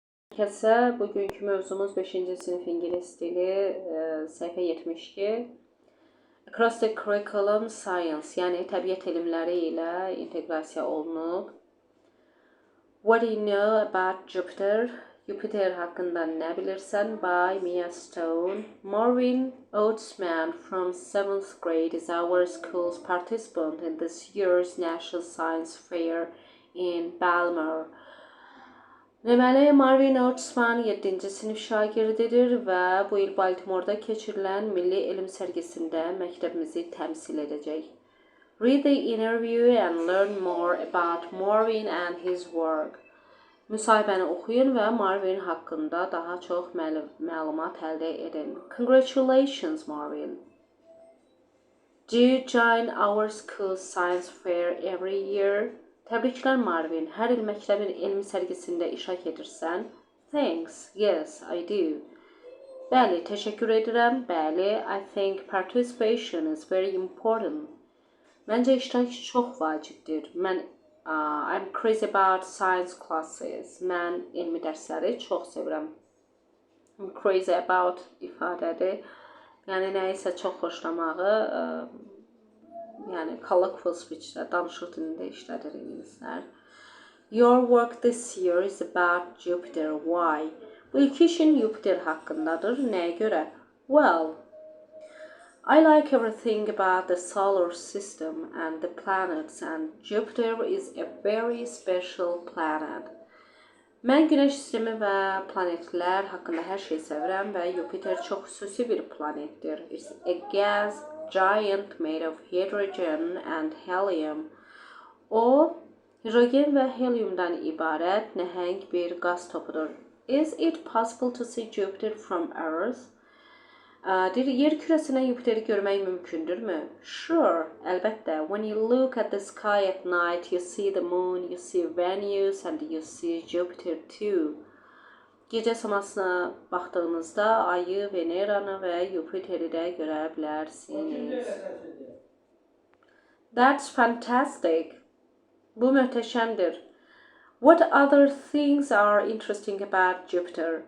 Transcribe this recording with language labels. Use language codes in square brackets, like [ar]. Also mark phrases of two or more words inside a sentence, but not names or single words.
[az] Herkese bugünkü mövzumuz 5-ci sinif ingilis dili, səhifə 72. [en] Across the curriculum science, [az] yəni təbiət elmləri ilə inteqrasiya olunub. [en] What do you know about Jupiter? [az] Jupiter haqqında nə bilirsən? [en] By Mia Stone. Marvin Oatsman from 7th grade is our school's participant in this year's National Science Fair in Balmer. [az] Deməli, Marvin Oatsman 7-ci sinif şagirdidir və bu il Baltimore'da keçirilən Milli Elm sərgisində məktəbimizi təmsil edəcək. [en] Read the interview and learn more about Marvin and his work. [az] Müsahibəni oxuyun və Marvin haqqında daha çox məlumat əldə edin. [en] Congratulations, Marvin. Do you join our school's science fair every year? [az] Təbriklər Marvin, hər il məktəbin elmi sərgisində iştirak edirsən? [en] Thanks, yes, I do. [az] Bəli, təşəkkür edirəm. Bəli, [en] I think participation is very important. [az] Məncə iştirak çox vacibdir. [en] I'm crazy about science classes. [az] Mən elmi dərsləri çox sevirəm. [en] I'm crazy about ifadədir. [az] Yəni nəyisə çox xoşlamağı, yəni [en] colloquial speech- [az] də, danışıq dilində işlədir ingilislər. [en] Your work this year is about Jupiter. Why? [az] Bu ilki işin Jupiter haqqındadır. Nəyə görə? [en] Well, I like everything about the solar system and the planets, and Jupiter is a very special planet. [az] Mən Günəş sistemi və planetlər haqqında hər şey sevirəm və Jupiter çox xüsusi bir planetdir. [en] It's a gas giant made of hydrogen and helium. [az] O, hidrogen və heliumdan ibarət nəhəng bir qaz topudur. [en] Is it possible to see Jupiter from Earth? [az] Yer kürəsindən Jupiteri görmək mümkündürmü? [en] Sure, əlbəttə. When you look at the sky at night, you see the moon, you see Venus, and you see Jupiter too. [az] Gecə səmasına baxdığınızda ayı, Veneranı və Jupiteri də görə bilərsiniz. [en] That's fantastic. [az] Bu möhtəşəmdir. [en] What other things are interesting about Jupiter?